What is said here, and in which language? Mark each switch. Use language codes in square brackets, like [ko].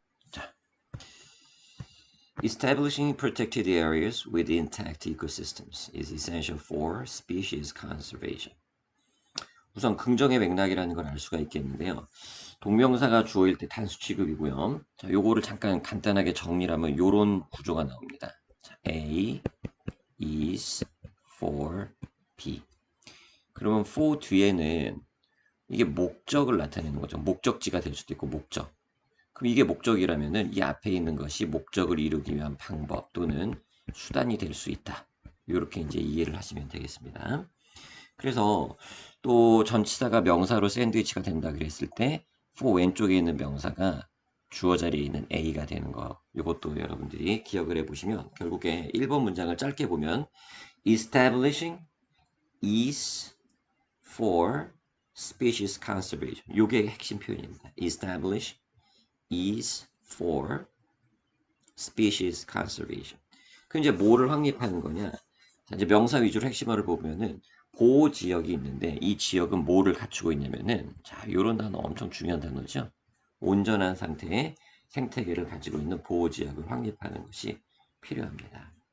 [en] 자, establishing protected areas with intact ecosystems is essential for species conservation. [ko] 우선 긍정의 맥락이라는 걸 알 수가 있겠는데요. 동명사가 주어일 때 단수 취급이고요. 자, 요거를 잠깐 간단하게 정리를 하면 요런 구조가 나옵니다. [en] 자, A is for B. [ko] 그러면 for 뒤에는 이게 목적을 나타내는 거죠. 목적지가 될 수도 있고 목적. 그럼 이게 목적이라면은 이 앞에 있는 것이 목적을 이루기 위한 방법 또는 수단이 될 수 있다. 이렇게 이제 이해를 하시면 되겠습니다. 그래서 또 전치사가 명사로 샌드위치가 된다 그랬을 때 for 왼쪽에 있는 명사가 주어 자리에 있는 A가 되는 거. 이것도 여러분들이 기억을 해보시면 결국에 1번 문장을 짧게 보면 [en] establishing is for species conservation. [ko] 이게 핵심 표현입니다. [en] establish is for species conservation. [ko] 그 이제 뭐를 확립하는 거냐? 자, 이제 명사 위주로 핵심어를 보면은 보호 지역이 있는데 이 지역은 뭐를 갖추고 있냐면은 자, 요런 단어 엄청 중요한 단어죠. 온전한 상태의 생태계를 가지고 있는 보호 지역을 확립하는 것이 필요합니다.